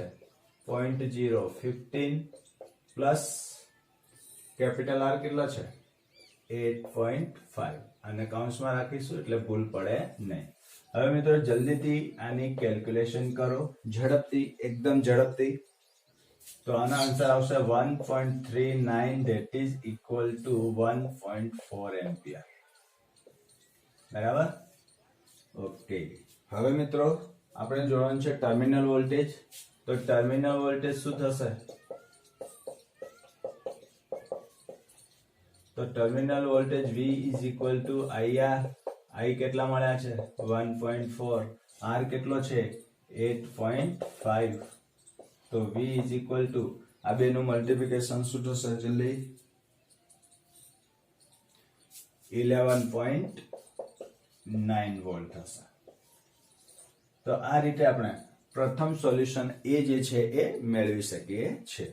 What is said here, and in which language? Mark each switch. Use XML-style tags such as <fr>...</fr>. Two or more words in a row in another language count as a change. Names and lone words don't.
<gu>0.015 પ્લસ કેપિટલ R કેટલા છે? 8.5. અને કૌંસમાં રાખીશું એટલે ભૂલ પડે નહીં. હવે મિત્રો જલ્દીથી આની કેલ્ક્યુલેશન કરો, ઝડપથી, એકદમ ઝડપથી. તો આનો આન્સર આવશે 1.39,</gu> <en>that is equal to 1.4 એમ્પિયર.</en> <gu>બરાબર? ઓકે. હવે મિત્રો આપણે જોવાનું છે ટર્મિનલ વોલ્ટેજ. તો ટર્મિનલ વોલ્ટેજ શું થશે? તો ટર્મિનલ વોલ્ટેજ</gu> <en>V is equal to IR.</en> <gu>I કેટલા મળ્યા છે? 1.4. R કેટલો છે? 8.5. તો</gu> <en>V is equal to</en> <gu>આ બેનું મલ્ટીપ્લિકેશન શું થશે? જલ્દી 11.9 વોલ્ટ થશે. તો આ રીતે આપણે પ્રથમ સોલ્યુશન એ જે છે એ મેળવી શકીએ છીએ.</gu>